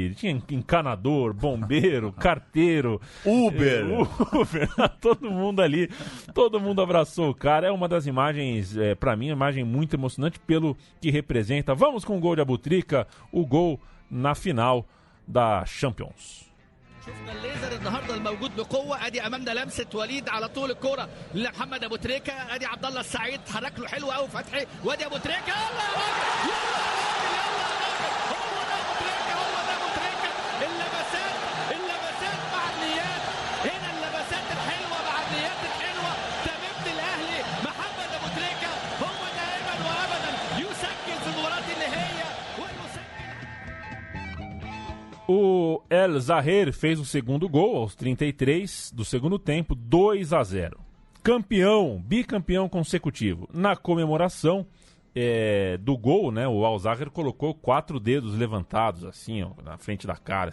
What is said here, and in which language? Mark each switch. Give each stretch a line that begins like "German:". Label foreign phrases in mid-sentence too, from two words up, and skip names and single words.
Portuguese: Ele tinha encanador, bombeiro, carteiro, Uber, todo mundo ali, todo mundo abraçou o cara. É uma das imagens, para mim, uma imagem muito emocionante pelo que representa. Vamos com o gol de Abutrika, o gol na final da Champions.
Arabic: شفنا الليزر النهارده الموجود بقوه. ادي امامنا لمسه وليد على طول الكوره لمحمد ابو تريكه. ادي عبد الله السعيد حرك له حلو قوي فتحي. وادي ابو تريكه. هو ده ابو تريكه. اللمسات مع النيات. هنا اللمسات الحلوه مع النيات الحلوه تمت الاهلي. محمد ابو تريكه هو دائما وابدا يسجل في المباراه النهائيه ويسجل.
Portuguese: O El Zahir fez o segundo gol aos 33 do segundo tempo, 2-0. Bicampeão consecutivo. Na comemoração do gol, né, o Al Zahir colocou 4 dedos levantados assim, ó, na frente da cara.